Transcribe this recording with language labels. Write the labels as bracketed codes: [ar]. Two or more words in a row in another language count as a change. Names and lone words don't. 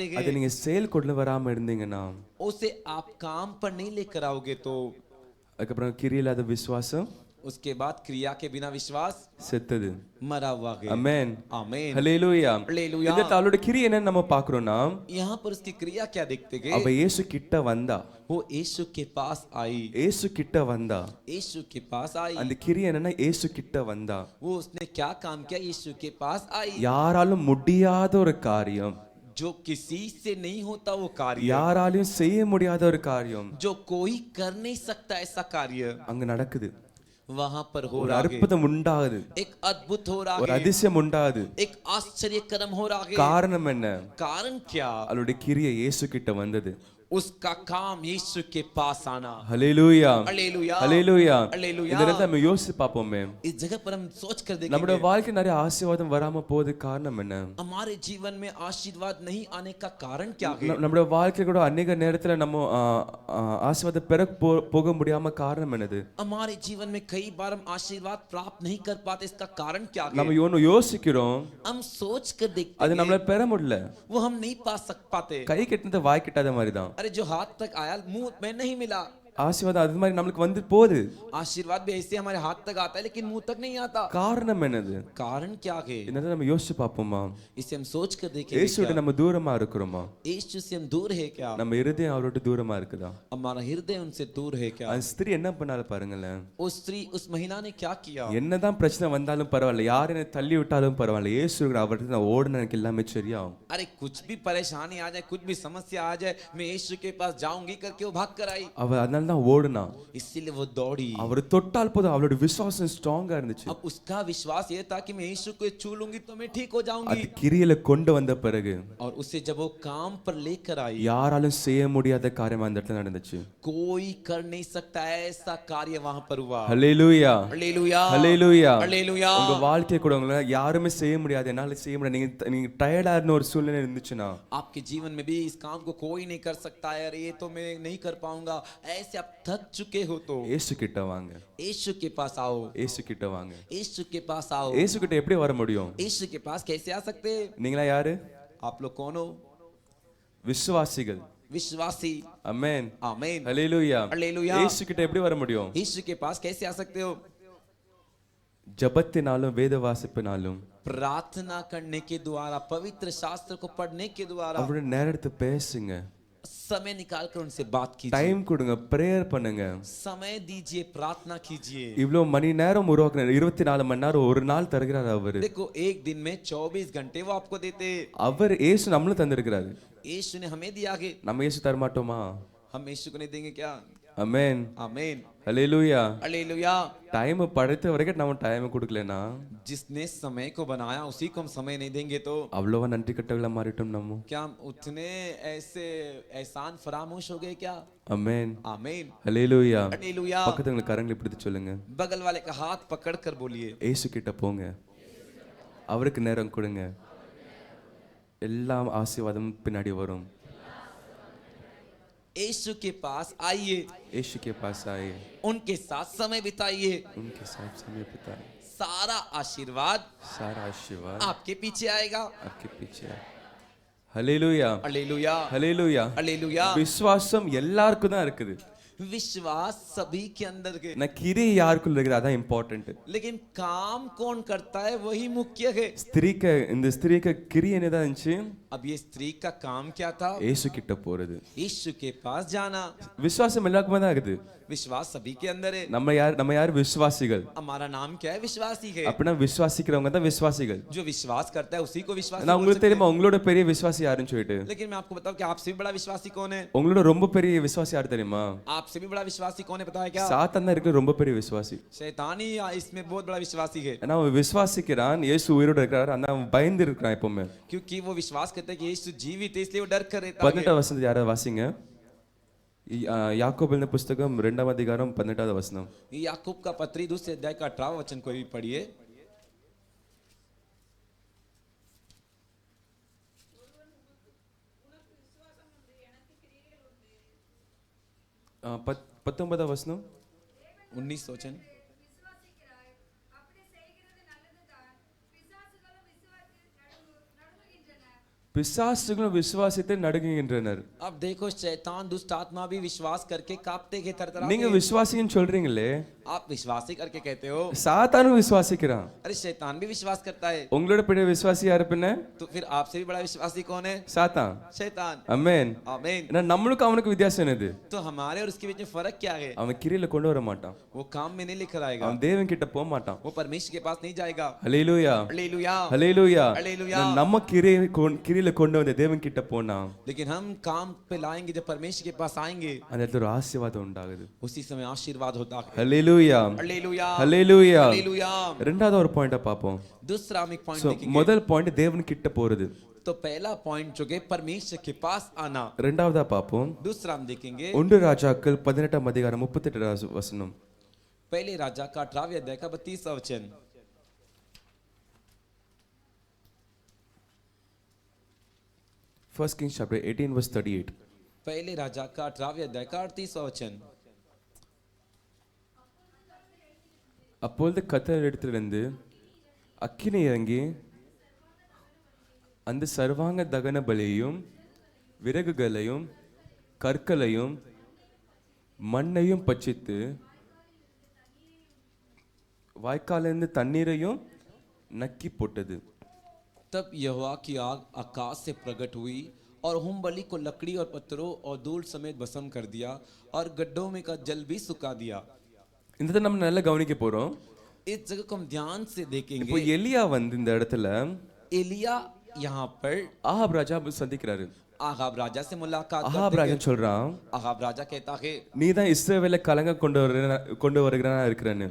[ta] அதை [hi] हैं। [ta] நீங்க செயல் கொண்டு வராம இருந்தீங்கன்னா [hi] उसे आप काम पर नहीं लेकर आओगे तो [ta] அதுக்கப்புறம் கிரியை இல்லாத விசுவாசம் [hi] उसके बाद क्रिया के बिना विश्वास [ta] செத்தது. [hi] मरा हुआ है। [ta] ஆமென் [hi] आमीन [ta] ஹல்லேலூயா. [hi] हालेलुया। [ta] இந்த அவளோட கிரியை என்னன்னு நம்ம பார்க்கறோம்னா [hi] यहाँ पर उसकी क्रिया क्या देखते [ta] அவ [hi] गए। [ta] இயேசு கிட்ட வந்தா. [hi] वो यीशु के पास आई। [ta] இயேசு கிட்ட வந்தா. [hi] यीशु के पास आई। [ta] அந்த கிரியை என்னன்னா இயேசு கிட்ட வந்தா. [hi] वो उसने क्या काम किया, यीशु के पास आई। [ta] யாராலும் முடியாத ஒரு காரியம், [hi] जो किसी से नहीं होता वो कार्य, [ta] யாராலையும் செய்ய முடியாத ஒரு காரியம் [hi] जो कोई कर नहीं सकता ऐसा कार्य [ta] அங்க நடக்குது. [hi] वहां पर हो [ta] ஒரு [hi] रहा है। [ta] அற்புதம் உண்டாகுது. [hi] एक अद्भुत हो रहा [ta] ஒரு [hi] है, [ta] அதிசயம் உண்டாகுது. [hi] एक आश्चर्य कर्म हो रहा है। [ta] காரணம் என்ன? [hi] कारण क्या, [ta] அவளுடைய கிரியை இயேசு கிட்ட வந்தது. [hi] उसका काम यीशु के पास आना। [ta] ஹல்லேலூயா [hi] हालेलुया [ta] ஹல்லேலூயா. [hi] हालेलुया। [ta] இந்த நேரத்துல நம்ம யோசிச்சு பார்ப்போமே [hi] इस जगह पर हम सोच कर [ta] நம்முடைய [hi] देखेंगे [ta] வாழ்க்கை நிறைய ஆசீர்வாதம் வராம போகுது காரணம் என்ன? [hi] हमारे जीवन में आशीर्वाद नहीं आने का कारण क्या है। [ta] நம்முடைய வாழ்க்கை கூட அநேக நேரத்துல நம்ம ஆசீர்வாதம் பெற போக முடியாம காரணம் என்னது? [hi] हमारे जीवन में कई बार हम आशीर्वाद प्राप्त नहीं कर पाते, इसका कारण क्या है। [ta] நம்ம ஒன்னு யோசிக்கிறோம் [hi] हम सोच कर देखते [ta] அது [hi] हैं, [ta] நம்மளால பெற முடியல. [hi] वो हम नहीं पा पाते। [ta] கை கெட்டினது வாய் கெட்டாத மாதிரி தான். [hi] अरे जो हाथ तक आया मुंह में नहीं मिला। [ta] ஆசீர்வாதம் அது மாதிரி நம்மளுக்கு வந்து போகுது. [hi] आशीर्वाद भी ऐसे हमारे हाथ तक आता है लेकिन मुंह तक नहीं आता। [ta] காரணம் என்னது? [hi] कारण क्या है, [ta] என்னது நம்ம யோசிச்சு பார்ப்போமா? [hi] इसे हम सोच कर देखेंगे। [ta] இயேசுவிட நம்ம தூரமா இருக்கிறோமா? [hi] यीशु से हम दूर है क्या, [ta] நம்ம இருதயம் அவரோட தூரமா இருக்குதா? [hi] हमारा हृदय उनसे दूर है क्या। [ta] அந்த ஸ்திரீ என்ன பண்ணாலும் பாருங்களேன். [hi] उस स्त्री उस महिला ने क्या किया। [ta] என்னதான் பிரச்சனை வந்தாலும் பரவாயில்ல, யார் என்ன தள்ளி விட்டாலும் பரவாயில்ல, இயேசு அவர்கிட்ட நான் ஓடுன எனக்கு எல்லாமே சரியாகும். [hi] अरे कुछ भी परेशानी आ जाए, कुछ भी समस्या आ जाए, मैं यीशु के पास जाऊंगी करके वो भाग कर आई। [ta] அவ அதனால தான் ஓடுனா. [hi] इसीलिए वो दौड़ी। [ta] அவர் தொட்டால் போதும் அவளோட விசுவாசம் ஸ்ட்ராங்கா இருந்துச்சு. [hi] अब उसका विश्वास ये था कि मैं यीशु को छू लूंगी तो मैं ठीक हो जाऊंगी। [ta] அது கிரியையில கொண்டு வந்த பிறகு [hi] और उसे जब वो काम पर लेकर आई, [ta] யாராலும் செய்ய முடியாத காரியம் அந்த இடத்துல நடந்துச்சு. [hi] कोई कर नहीं सकता ऐसा कार्य वहां पर हुआ। [ta] ஹல்லேலூயா [hi] हालेलुया [ta] ஹல்லேலூயா. [hi] हालेलुया। [ta] உங்க வாழ்க்கை கூட உங்களை யாருமே செய்ய முடியாது, என்னால செய்ய முடியாது, நீங்க டயர்டா இருந்த ஒரு சூழ்நிலை இருந்துச்சுன்னா [hi] आपके जीवन में भी इस काम को कोई नहीं कर सकता है, अरे ये तो मैं नहीं कर पाऊंगा, ऐसे आप थक चुके हो तो [ta] இயேசு கிட்ட வாங்க. [hi] यीशु के पास आओ। [ta] இயேசு கிட்ட வாங்க. [hi] यीशु के पास आओ। [ta] இயேசு கிட்ட எப்படி வர முடியும்? [hi] यीशु के पास कैसे आ सकते हैं। [ta] நீங்களா யாரு? [hi] आप लोग कौन हो। [ta] விசுவாசிகள். [hi] विश्वासी। [ta] ஆமென் [hi] आमीन [ta] ஹல்லேலூயா. [hi] हालेलुया। [ta] இயேசு கிட்ட எப்படி வர முடியும்? [hi] यीशु के पास कैसे आ सकते हो। [ta] ஜெபத்தினாலும் வேத வாசிப்பினாலும் [hi] प्रार्थना करने के द्वारा, पवित्र शास्त्र को पढ़ने के द्वारा, [ta] அவரோட நேரத்தை பேசுங்க. [hi] समय निकाल कर उनसे बात कीजिए, [ta] டைம் கொடுங்க, ப்ரேயர் பண்ணுங்க. [hi] समय दीजिए, प्रार्थना कीजिए। [ta] இவ்வளோ மணி நேரம் உருவாக்குறாரு, 24 மணி நேரம் ஒரு நாள் தருகிறார் அவரு. [hi] देखो एक दिन में 24 घंटे वो आपको देते। [ta] அவர் இயேசு நம்மளும் தந்திருக்கிறாரு. [hi] यीशु ने हमें दिया है, [ta] நம்ம இயேசு தரமாட்டோமா? [hi] हम यीशु को नहीं देंगे क्या? [ta] ஆமென். [hi] आमीन, [ta] ஹல்லேலூயா. [hi] हालेलुया। [ta] டைம் படைத்த வரைக்கும் நம்ம டைம் கொடுக்கலனா [hi] जिसने समय को बनाया उसी को हम समय नहीं देंगे तो [ta] அவ்வளவா நன்றி கட்டவங்களா மாறிட்டோம் நம்ம. [hi] क्या हम उतने ऐसे एहसान फरामोश हो गए क्या? [ta] ஆமென். [hi] आमीन, [ta] ஹல்லேலூயா. [hi] हालेलुया। [ta] பக்கத்துல கரங்களை பிடித்து சொல்லுங்க, [hi] बगल वाले का हाथ पकड़ कर बोलिए, [ta] இயேசு கிட்ட போங்க, அவருக்கு நேரம் கொடுங்க, எல்லா ஆசீர்வாதமும் பின்னாடி வரும். [hi] यीशु के पास आइए, यीशु के पास आए, उनके साथ समय बिताइए, उनके साथ समय बिताए, सारा आशीर्वाद सारा आशीर्वाद आपके पीछे आएगा। आपके पीछे है. [ta] ஹல்லேலூயா. [hi] हालेलुया, [ta] ஹல்லேலூயா. [hi] हालेलुया। [ta] விசுவாசம் எல்லாருக்கும் தான் இருக்குது. [hi] विश्वास सभी के अंदर के, [ta] நான் கிரி யாருக்குள்ள இருக்குது அதான் இம்பார்ட்டன்ட். [hi] लेकिन काम कौन करता है वही मुख्य है। [ta] ஸ்திரீக்கு இந்த ஸ்திரீக்கு கிரி என்னதான் இருந்துச்சு? [hi] अब ये स्त्री का काम क्या था? [ta] இயேசு கிட்ட போறது. [hi] यीशु के पास जाना। [ta] விசுவாசம் எல்லாருக்குமே தான் இருக்குது. [hi] विश्वास सभी के अंदर है। [ta] நம்ம யார் விசுவாசிகள்? [hi] हमारा नाम क्या है? विश्वासी है। [ta] அப்படின்னா விசுவாசிக்கிறவங்க தான் விசுவாசிகள். [hi] जो विश्वास करता है उसी को विश्वासी [ta] நான் [hi] बोल [ta] உங்களுக்கு [hi] सकते [ta] தெரியுமா [hi] हैं। [ta] உங்களோட பெரிய விசுவாசி யாருன்னு சொல்லிட்டு? [hi] लेकिन मैं आपको बताऊं कि आपसे भी बड़ा विश्वासी कौन है? [ta] உங்களோட ரொம்ப பெரிய விசுவாசி யார் தெரியுமா? [hi] आपसे भी बड़ा विश्वासी कौन है पता है क्या? [ta] சாத்தான் தான் இருக்கிற ரொம்ப பெரிய விசுவாசி. [hi] शैतान ही इसमें बहुत बड़ा विश्वासी है, [ta] ஏன்னா அவன் விசுவாசிக்கிறான், இயேசு உயிரோட இருக்கிறார், ஆனா அவன் பயந்து இருக்கிறான் எப்பவுமே. [hi] क्योंकि वो विश्वास करता है कि यीशु जीवित है, इसलिए वो डर कर रहता है। [ta] 18 வசனத்தை யாராவது வாசிங்க. யாக்கோபு எழுதின புத்தகம் 2ஆம் அதிகாரம் 18வது வசனம். [hi] याकूब का पत्री दूसरे अध्याय का 18वां वचन कोई भी पढ़िए। [ta] ஆ, 19வது வசனம். [hi] 19 वचन। [ta] பிசாசுகளும் விசுவாசத்தை நடுங்குகின்றனர். [hi] अब देखो शैतान दुष्ट आत्मा भी विश्वास करके कांपते हैं, थरथराते [ta] நீங்க [hi] हैं। [ta] விசுவாசின்னு சொல்றீங்களே, [hi] आप विश्वासी करके कहते हो, [ta] சாத்தானும் விசுவாசிக்கிறான். [hi] अरे शैतान भी विश्वास करता है, [ta] உங்களோட பெரிய விசுவாசி யாரு பின்ன? [hi] तो फिर आपसे भी बड़ा विश्वासी कौन है? [ta] சாத்தான். [hi] शैतान। [ta] ஆமென். [hi] आमीन। [ta] ஏன்னா நம்மளுக்கும் அவனுக்கு வித்தியாசம் என்னது? [hi] तो हमारे और उसके बीच में फर्क क्या है? [ta] அவன் கிரியில கொண்டு வர மாட்டான், [hi] वो काम में नहीं लेकर आएगा, [ta] அவன் தேவன் கிட்ட போக மாட்டான். [hi] वो परमेश्वर के पास नहीं जाएगा। [ta] ஹல்லேலூயா. [hi] हालेलुया, [ta] ஹல்லேலூயா. [hi] हालेलुया। [ta] நம்ம கிரியில கொண்டு வந்த தேவன் கிட்ட போனா [hi] लेकिन हम काम पे लाएंगे, जब परमेश्वर के पास आएंगे [ta] அந்த இடத்துல ஒரு ஆசீர்வாதம் உண்டாகுது. [hi] उसी समय आशीर्वाद होता है। [ta] ஹல்லேலூயா. [hi] हालेलुया, [ta] ஹல்லேலூயா. [hi] हालेलुया। [ta] ரெண்டாவது ஒரு பாயிண்ட பாப்போம். [hi] दूसरा हम एक पॉइंट So, देखेंगे। [ta] முதல் பாயிண்ட் தேவன் கிட்ட போறது. [hi] तो पहला पॉइंट जो है परमेश्वर के पास आना। [ta] ரெண்டாவதா பாப்போம். [hi] दूसरा हम देखेंगे [ta] 1 ராஜாக்கள் 18ஆம் அதிகாரம் 38வது வசனம். [hi] पहले राजा का 18वें अध्याय का 32वां वचन। [en] First Kings chapter 18 verse 38. [hi] पहले राजा का 18वें अध्याय का 38वां वचन। [ta] அப்பொழுது கர்த்தர் இடத்திலிருந்து அக்கினி இறங்கி அந்த சர்வாங்க தகன பலியையும் விறகுகளையும் கற்களையும் மண்ணையும் பட்சித்து வாய்க்காலிருந்து தண்ணீரையும் நக்கி போட்டது. [hi] तब यहोवा की आग आकाश से प्रकट हुई और होम बलि को लकड़ी और पत्थरों और धूल समेत भस्म कर दिया और गड्ढों में का जल भी सुखा दिया। [ta] இந்த நம்ம நல்லா கவனிக்க போறோம். [hi] इस जगह को हम ध्यान से [ta] இப்போ [hi] देखेंगे। [ta] எலியா வந்து இந்த இடத்துல [hi] एलिया यहाँ पर [ta] ஆகாப் ராஜா சந்திக்கிறாரு. [hi] आहाब राजा से मुलाकात [ta] ஆகாப் [hi] करते [ta] ராஜா [hi] हैं। [ta] சொல்றான், [hi] आहाब राजा कहता है, [ta] நீ தான் இஸ்ரவேலை கலங்க கொண்டு வருகிறனா இருக்கிறன்னு.